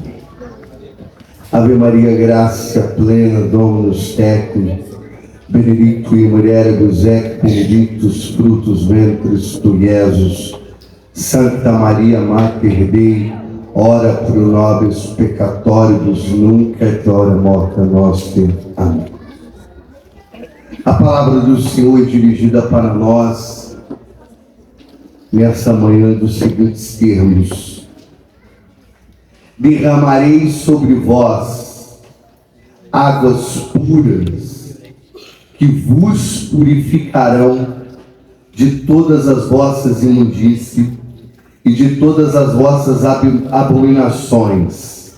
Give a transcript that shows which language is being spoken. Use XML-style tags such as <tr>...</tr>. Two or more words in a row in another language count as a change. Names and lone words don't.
<la>Ave Maria, gracia plena, Dominus tecum, benedictui mulieribus et benedictus fructus ventris tui, Iesus. Santa Maria, Mater Dei, ora pro nobis peccatoribus, nunc et hora morte nostra.</la> <pt>Amém. A palavra do Senhor é dirigida para nós nessa manhã dos seguintes termos: derramarei sobre vós águas puras, que vos purificarão de todas as vossas imundícias e de todas as vossas abominações.</pt>